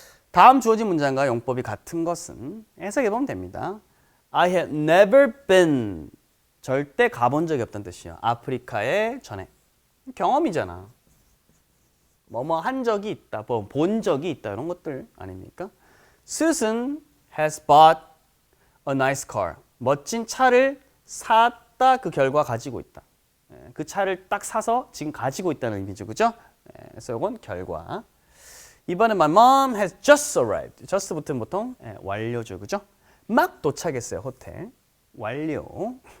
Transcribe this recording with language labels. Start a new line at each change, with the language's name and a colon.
Korean: 다음 주어진 문장과 용법이 같은 것은 해석해 보면 됩니다.
English: I have never been,
Korean: 절대 가본 적이 없다는 뜻이에요. 아프리카에 전에. 경험이잖아. 뭐뭐 한 적이 있다, 뭐 본 적이 있다 이런 것들 아닙니까?
English: Susan has bought a nice car.
Korean: 멋진 차를 샀다, 그 결과 가지고 있다. 그 차를 딱 사서 지금 가지고 있다는 의미죠, 그죠? 그래서 이건 결과. 이번에
English: my mom has just arrived.
Korean: just 붙으면 보통 완료죠, 그죠? 막 도착했어요, 호텔. 완료.